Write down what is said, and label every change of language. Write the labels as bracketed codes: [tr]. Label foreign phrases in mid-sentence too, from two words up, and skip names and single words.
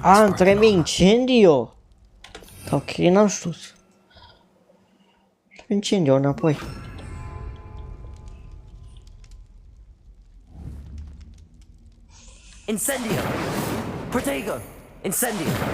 [ro] A, trebuie incendio. Ok, n-am știut. Incendio înapoi. Incendio! Protego! Incendio!